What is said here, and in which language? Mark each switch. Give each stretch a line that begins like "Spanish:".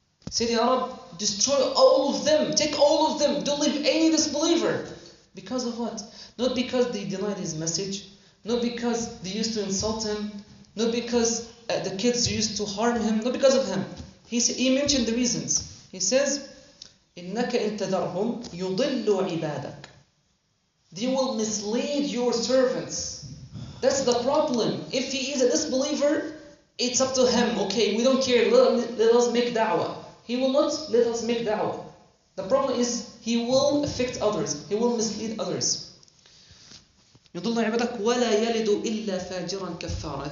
English: Say, Ya Rabb, destroy all of them. Take all of them. Don't leave any disbeliever. Because of what? Not because they denied his message. Not because they used to insult him. Not because the kids used to harm him. Not because of him. He mentioned the reasons. He says,
Arabic: إِنَّكَ إِن تَذَرْهُمْ يُضِلُّ عِبَادَكَ.
English: They will mislead your servants. That's the problem. If he is a disbeliever, it's up to him. Okay, we don't care. Let us make da'wah. He will not let us make da'wah. The problem is he will affect others. He will mislead others.
Arabic: يُضِلُّ عِبَادَكَ وَلَا يَلِدُ إِلَّا فَاجِرًا كَفَّارًا.